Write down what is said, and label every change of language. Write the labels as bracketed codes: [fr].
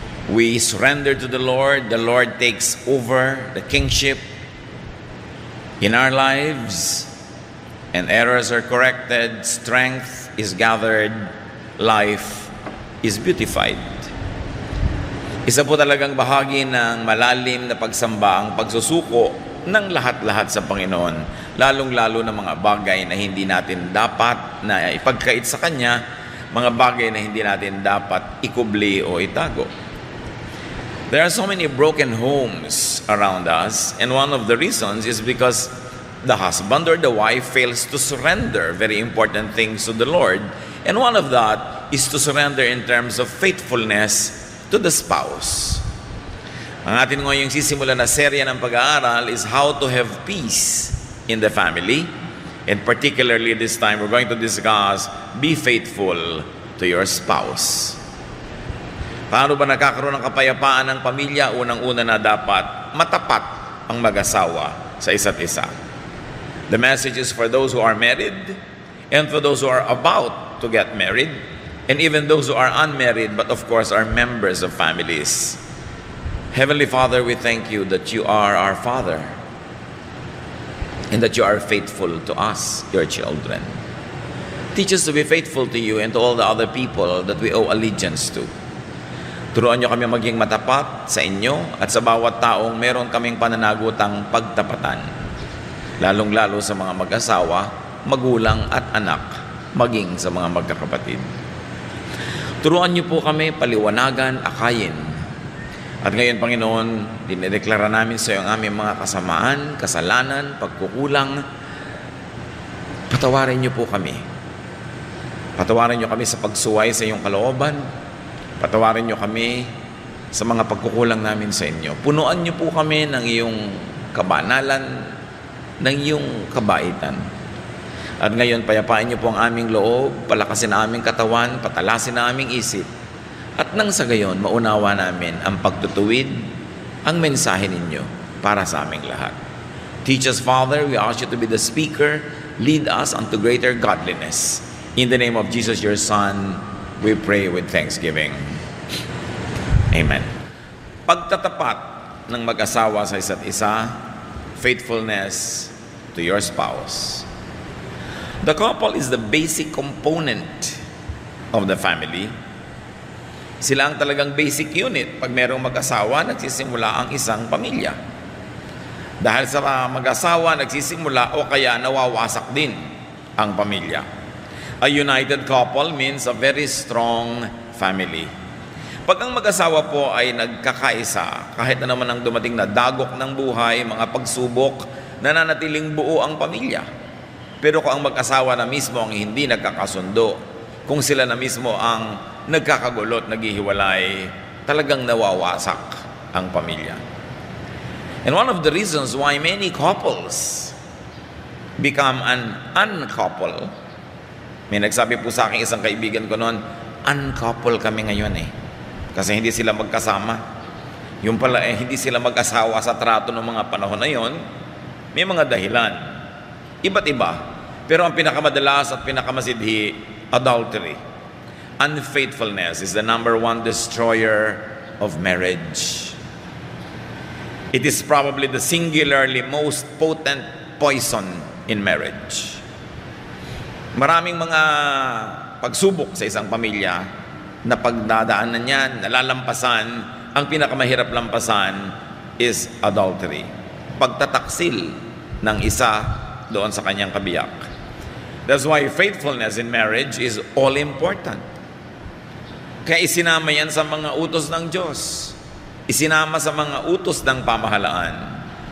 [en] We surrender to the Lord takes over the kingship in our lives, and errors are corrected, strength is gathered, life is beautified. [tl] Isa po talagang bahagi ng malalim na pagsamba ang pagsusuko ng lahat-lahat sa Panginoon, lalong-lalo na mga bagay na hindi natin dapat na ipagkait sa Kanya, mga bagay na hindi natin dapat ikubli o itago. [en] There are so many broken homes around us, and one of the reasons is because the husband or the wife fails to surrender very important things to the Lord, and one of that is to surrender in terms of faithfulness to the spouse. [tl] Ang atin ngayong sisimula na serya ng pag-aaral [en] is how to have peace in the family, and particularly this time we're going to discuss be faithful to your spouse. [tl] Paano ba nagkakaroon ng kapayapaan ng pamilya? Unang-una na dapat matapat ang mag-asawa sa isa't isa. [en] The message is for those who are married and for those who are about to get married, and even those who are unmarried but of course are members of families. Heavenly Father, we thank you that you are our Father and that you are faithful to us, your children. Teach us to be faithful to you and to all the other people that we owe allegiance to. [tl] Turuan nyo kami maging matapat sa inyo at sa bawat taong meron kaming pananagutang pagtapatan, lalong-lalo sa mga mag-asawa, magulang at anak, maging sa mga magkakapatid. Turuan niyo po kami paliwanagan, akayin. At ngayon, Panginoon, dinedeklara namin sa iyo ang aming mga kasamaan, kasalanan, pagkukulang. Patawarin niyo po kami. Patawarin niyo kami sa pagsuway sa iyong kalooban. Patawarin niyo kami sa mga pagkukulang namin sa inyo. Punuan niyo po kami ng iyong kabanalan, ng iyong kabaitan. At ngayon, payapain niyo po ang aming loob, palakasin ang aming katawan, patalasin ang aming isip. At nang sa gayon, maunawa namin ang pagtutuwid, ang mensahe ninyo para sa aming lahat. [en] Teach us, Father, we ask you to be the speaker, lead us unto greater godliness. In the name of Jesus, your Son, we pray with thanksgiving. Amen. [tl] Pagtatapat ng mag-asawa sa isa't isa, [en] faithfulness to your spouse. The couple is the basic component of the family. [tl] Sila ang talagang basic unit. Pag merong mag-asawa, nagsisimula ang isang pamilya. Dahil sa mag-asawa, nagsisimula o kaya nawawasak din ang pamilya. [en] A united couple means a very strong family. [tl] Pag ang mag-asawa po ay nagkakaisa, kahit na naman ang dumating na dagok ng buhay, mga pagsubok, nananatiling buo ang pamilya. Pero kung ang mag-asawa na mismo ang hindi nagkakasundo, kung sila na mismo ang nagkakagulot, naghihiwalay, talagang nawawasak ang pamilya. [en] And one of the reasons why many couples become an uncouple, [tl] may nagsabi po sa akin isang kaibigan ko noon, uncouple kami ngayon kasi hindi sila magkasama. Yung pala hindi sila mag-asawa sa trato ng mga panahon na yon, may mga dahilan. Iba't iba. Pero ang pinakamadalas at pinakamasidhi, adultery. [en] Unfaithfulness is the number one destroyer of marriage. It is probably the singularly most potent poison in marriage. [tl] Maraming mga pagsubok sa isang pamilya na pagdadaanan niyan, nalalampasan, ang pinakamahirap lampasan is adultery. Pagtataksil ng isa doon sa kanyang kabiyak. [en] That's why faithfulness in marriage is all important. [tl] Kaya isinama yan sa mga utos ng Diyos. Isinama sa mga utos ng pamahalaan.